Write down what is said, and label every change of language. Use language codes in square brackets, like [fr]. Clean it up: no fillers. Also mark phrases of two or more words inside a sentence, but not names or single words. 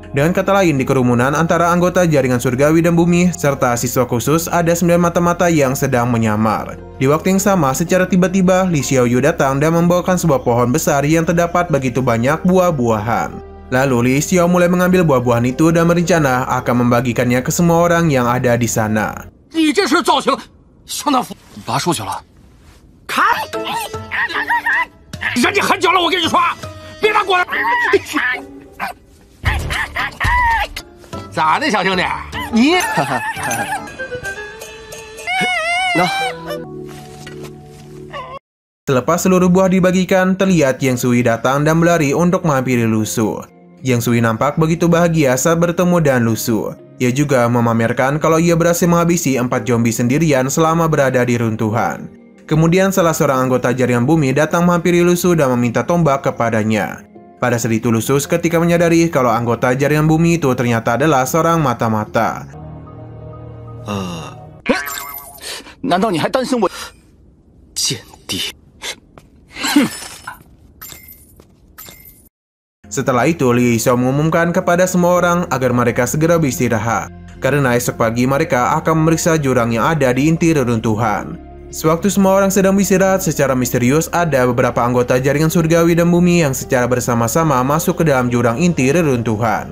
[id] Dengan kata lain, di kerumunan antara anggota jaringan surgawi dan bumi serta siswa khusus ada 9 mata-mata yang sedang menyamar. Di waktu yang sama, secara tiba-tiba Li Xiaoyu datang dan membawakan sebuah pohon besar yang terdapat begitu banyak buah-buahan. Lalu Li Xiao mulai mengambil buah-buahan itu dan berencana akan membagikannya ke semua orang yang ada di sana. [zh] 你这是造型，相当符。拔树去了，看，人家很久了，我跟你说，别拿过来。咋的，小兄弟？你那 [id] Selepas seluruh buah dibagikan, terlihat Yang Sui datang dan berlari untuk menghampiri Lu Su. Yang Sui nampak begitu bahagia saat bertemu dengan Lu Su. Ia juga memamerkan kalau ia berhasil menghabisi 4 zombie sendirian selama berada di runtuhan. Kemudian salah seorang anggota jaringan bumi datang menghampiri Lu Su dan meminta tombak kepadanya. Pada saat itu Lu Su ketika menyadari kalau anggota jaringan bumi itu ternyata adalah seorang mata-mata. [zh] 难道你还担心我？间谍。 [id] Setelah itu, Li Xiao mengumumkan kepada semua orang agar mereka segera beristirahat, karena esok pagi mereka akan memeriksa jurang yang ada di inti reruntuhan. Sewaktu semua orang sedang beristirahat, secara misterius ada beberapa anggota jaringan surgawi dan bumi yang secara bersama-sama masuk ke dalam jurang inti reruntuhan.